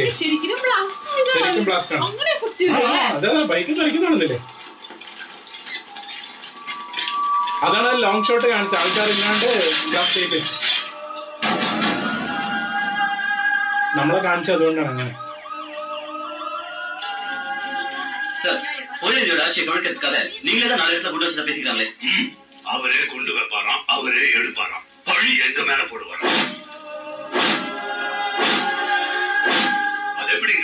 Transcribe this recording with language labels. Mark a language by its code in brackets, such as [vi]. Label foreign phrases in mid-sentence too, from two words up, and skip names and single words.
[ml] ശരിക്കും ശരിക്കും ബ്ലാസ്റ്റ് ആണ്. അങ്ങനെ എഫക്റ്റ് വരും. അതെ ബൈക്ക് തെറിക്കുന്നാണെന്നില്ലേ? അതാണ് ലോങ് ഷോട്ട് കാണിച്ച ആൾക്കാരില്ലാണ്ട് ബ്ലാസ്റ്റ് ചെയ്ത് നമ്മളെ കാണിച്ചത്. അതുകൊണ്ടാണ് അങ്ങനെ. [ta] அவரே கொண்டு வைப்பாராம், அவரே எடுப்பாராம். பழி எங்க மேல போடுவாராம். அது எப்படிங்க?